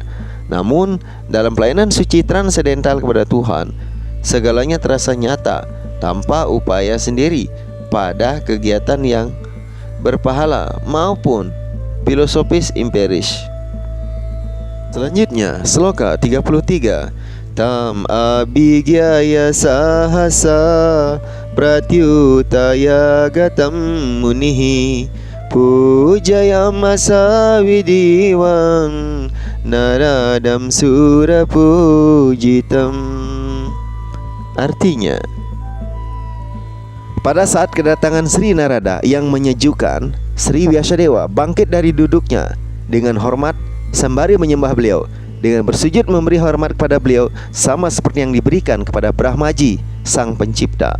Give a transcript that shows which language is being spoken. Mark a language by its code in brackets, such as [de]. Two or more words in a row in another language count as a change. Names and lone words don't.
[id] Namun dalam pelayanan suci transendental kepada Tuhan, segalanya terasa nyata tanpa upaya sendiri pada kegiatan yang berpahala maupun filosofis empiris. Selanjutnya, sloka 33. [sa] Tam abhigyaya sahasa pratyutaya gatam munihi pujayamasa vidivam naradam surapujitam. [id] Artinya, pada saat kedatangan Sri Narada yang menyejukkan, Sri Vyasadeva bangkit dari duduknya dengan hormat sembari menyembah beliau. Dengan bersujud memberi hormat kepada beliau sama seperti yang diberikan kepada Brahmaji, sang pencipta.